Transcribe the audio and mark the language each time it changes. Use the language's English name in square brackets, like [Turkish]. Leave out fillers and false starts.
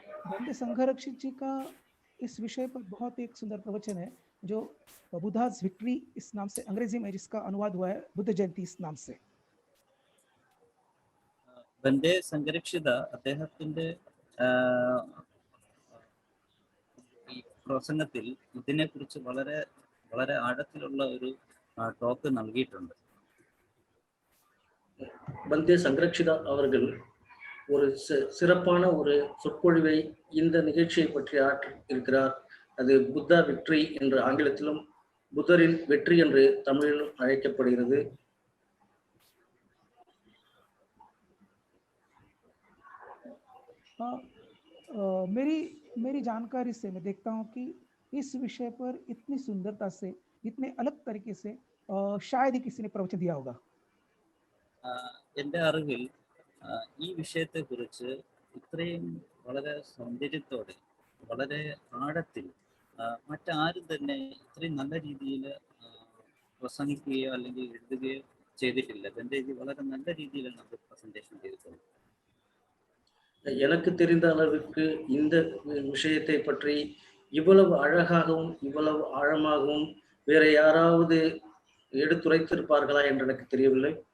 [Hindi] बंदे संघरक्षित जी का इस विषय पर बहुत एक सुंदर प्रवचन है जो बुद्धा's विक्ट्री इस नाम से अंग्रेजी में जिसका अनुवाद हुआ है बुद्ध जयंती इस नाम से. [Malayalam] ബന്ദേ സംഘരക്ഷിത അദ്ദേഹത്തിന്റെ ഈ പ്രസംഗത്തിൽ ഇതിനെക്കുറിച്ച് വളരെ വളരെ ആഴത്തിലുള്ള ഒരു ടോക്ക് നൽകിയിട്ടുണ്ട്. [Tamil] பந்தே சங்கரக்ஷிதா அவர்கள் ஒரு சிறப்பான ஒரு சொற்பொழிவை இந்த நிகழ்ச்சியை பற்றி ஆற்றி இருக்கிறார். அது புத்தா விக்ட்ரி என்று ஆங்கிலத்திலும் புத்தரின் வெற்றி என்று தமிழிலும் அழைக்கப்படுகிறது. [Hindi] मेरी जानकारी से मैं देखता हूँ कि इस विषय पर इतनी सुंदरता से, इतने अलग तरीके से शायद ही किसी ने प्रवचन दिया होगा. [Malayalam] എൻ്റെ അറിവിൽ ഈ വിഷയത്തെക്കുറിച്ച് ഇത്രയും വളരെ സൗന്ദര്യത്തോടെ വളരെ ആഴത്തിൽ മറ്റാരും തന്നെ ഇത്രയും നല്ല രീതിയിൽ പ്രസംഗിക്കുകയോ അല്ലെങ്കിൽ എഴുതുകയോ ചെയ്തിട്ടില്ല. ബെന്തേജി വളരെ നല്ല രീതിയിലാണ് അത് പ്രസന്റേഷൻ ചെയ്തിട്ടുള്ളത്. [Tamil] எனக்கு தெரிந்த அளவுக்கு இந்த விஷயத்தை பற்றி இவ்வளவு அழகாகவும் இவ்வளவு ஆழமாகவும் வேற யாராவது எடுத்துரைத்திருப்பார்களா என்று எனக்கு தெரியவில்லை.